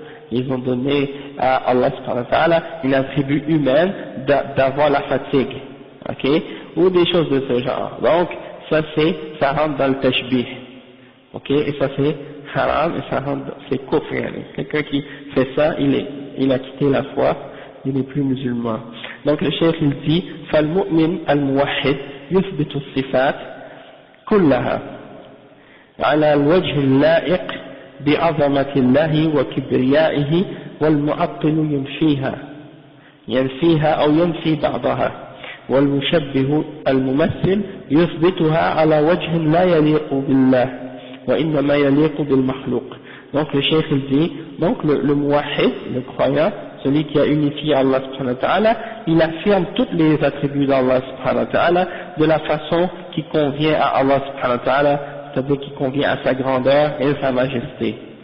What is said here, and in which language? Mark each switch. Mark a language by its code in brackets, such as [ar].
[fr] Ils ont donné à Allah subhanahu wa ta'ala une attribut humaine d'avoir la fatigue. Ok, ou des choses de ce genre. Donc ça rentre dans le tashbih. Ok, et ça c'est haram et ça rentre, c'est kufr. Quelqu'un qui fait ça, il a quitté la foi, il n'est plus musulman. Donc le cheikh il dit [ar] فالمؤمن الموحد يثبت الصفات كلها على الوجه اللائق بعظمة الله وكبريائه والمعطل ينفيها أو ينفي بعضها والمشبه الممثل يثبتها على وجه لا يليق بالله وإنما يليق بالمخلوق. [fr] Donc le cheikh il dit, donc le muwahhid, le croyant, celui qui a unifié Allah subhanahu wa ta'ala, il affirme tous les attributs d'Allah subhanahu wa ta'ala de la façon qui convient à Allah subhanahu wa ta'ala, c'est-à-dire qui convient à sa grandeur et à sa majesté.